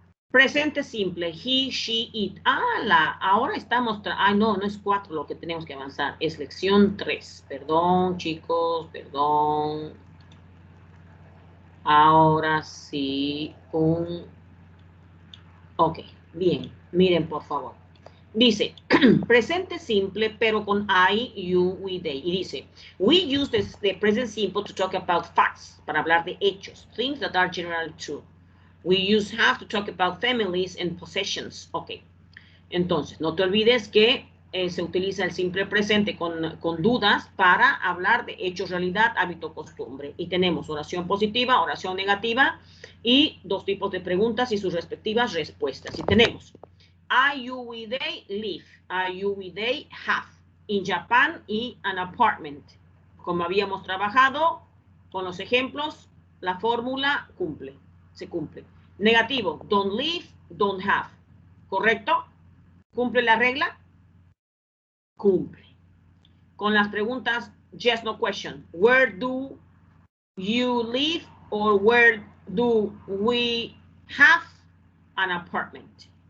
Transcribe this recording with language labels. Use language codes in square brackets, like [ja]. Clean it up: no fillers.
[es] Presente simple, he, she, it. Ahora estamos, no es 4 lo que tenemos que avanzar, es lección 3. Perdón, chicos, perdón. Ahora sí, ok, bien, miren por favor. Dice, presente simple, pero con I, you, we, they. Y dice, [en] we use the present simple to talk about facts, [es] para hablar de hechos, [en] things that are generally true. We use have to talk about families and possessions. Ok. [es] Entonces, no te olvides que se utiliza el simple presente con dudas para hablar de hechos, realidad, hábito, costumbre. Y tenemos oración positiva, oración negativa y 2 tipos de preguntas y sus respectivas respuestas. Y tenemos, [en] I, you, we, they live. I, you, we, they have. In Japan y an apartment. [es] Como habíamos trabajado con los ejemplos, la fórmula se cumple. Negativo, [en] don't live, don't have. [es] ¿Correcto? ¿Cumple la regla? Cumple. Con las preguntas, [en] yes, no question. Where do you live or where do we have an apartment?